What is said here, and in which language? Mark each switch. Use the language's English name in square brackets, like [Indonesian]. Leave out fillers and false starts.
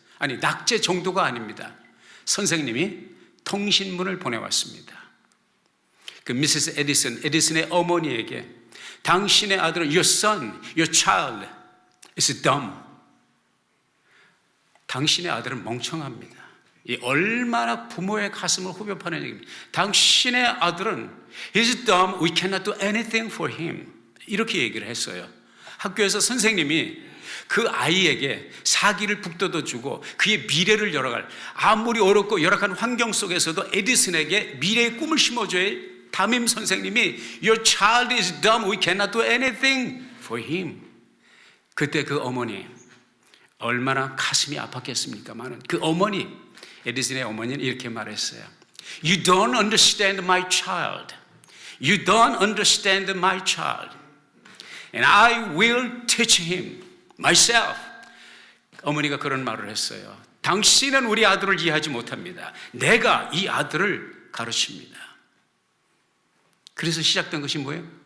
[Korean] 아니, 낙제 정도가 아닙니다. 선생님이 통신문을 보내왔습니다. 그 미세스 에디슨의 어머니에게 당신의 아들은 [English] your son, your child is dumb. [Korean] 당신의 아들은 멍청합니다. 이 얼마나 부모의 가슴을 후벼 파는 얘기입니다. 당신의 아들은 [English] is dumb, we cannot do anything for him. [Korean] 이렇게 얘기를 했어요. 학교에서 선생님이 그 아이에게 사기를 북돋아주고 그의 미래를 열어갈, 아무리 어렵고 열악한 환경 속에서도 에디슨에게 미래의 꿈을 심어줘야 담임 선생님이 [English] Your child is dumb, we cannot do anything for him. [Korean] 그때 그 어머니 얼마나 가슴이 아팠겠습니까만은 그 어머니, 에디슨의 어머니는 이렇게 말했어요. [English] You don't understand my child. You don't understand my child. And I will teach him myself. [Korean] 어머니가 그런 말을 했어요. 당신은 우리 아들을 이해하지 못합니다. 내가 이 아들을 가르칩니다. 그래서 시작된 것이 뭐예요?